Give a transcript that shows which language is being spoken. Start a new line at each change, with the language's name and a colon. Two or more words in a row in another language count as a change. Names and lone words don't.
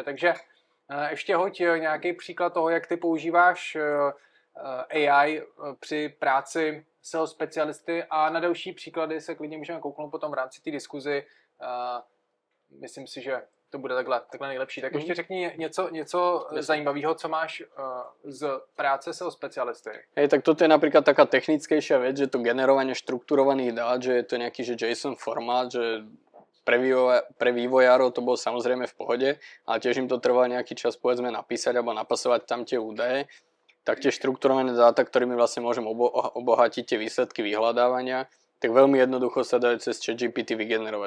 Czech: Takže ještě hoď nějaký příklad toho, jak ty používáš AI při práci SEO specialisty a na další příklady se klidně můžeme kouknout potom v rámci té diskuzi. Myslím si, že to bude takhle nejlepší. Tak ještě řekni něco zajímavého, co máš z práce SEO specialisty.
Slovak: Hej, tak toto je napríklad taká technickejšia vec, že to generovanie štrukturovaných dát, že je to nejaký že JSON formát, že pre vývojárov to bolo samozrejme v pohode, ale tiež im to trvalo nejaký čas povedzme napísať alebo napasovať tam tie údaje. Tak tie štrukturované dáta, ktorými vlastne môžem obohatiť tie výsledky vyhľadávania, tak veľmi jednoducho sa dajú cez ChatGPT vygenerovať.